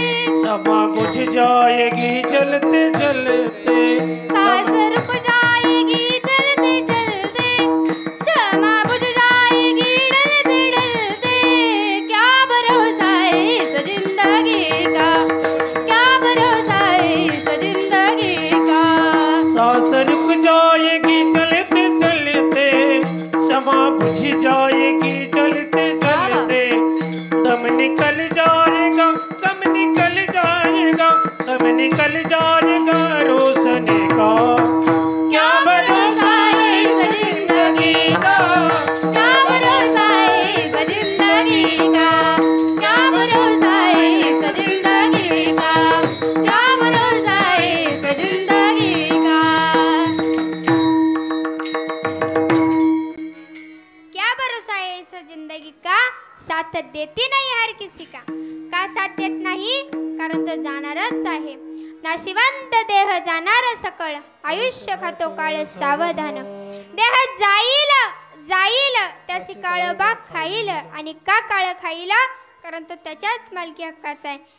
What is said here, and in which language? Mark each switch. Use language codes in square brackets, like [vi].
[hi] क्षमा बुझ जाएगी जलते जलते. सांस रुक जाएगी चलते चलते, क्षमा बुझ जाएगी ढलते ढलते, क्या भरोसा है इस जिंदगी का, क्या भरोसा है इस जिंदगी का, सांस रुक जाएगी चलते चलते, क्षमा बुझ जाएगी जलते जलते. दम निकल जाएगा, दम निकल जाएगा, दम निकल जाएगा रोशनी का. क्या भरोसा है इस जिंदगी का, क्या भरोसा है इस जिंदगी का, क्या भरोसा है इस जिंदगी का, क्या भरोसा है इस जिंदगी का. क्या भरोसा है इस जिंदगी का, साथ देती नाही हर किसी का. [mr] का साथ देत नाही, कारण तो जाणारच आहे. नाशिवंत देह जाणार सकळ, आयुष्य खातो काळ सावधान. देह जाईल जाईल त्याची काळ बा खाईल, आणि का काळ खाईल, कारण तो त्याच्याच मालकी हक्काचा आहे.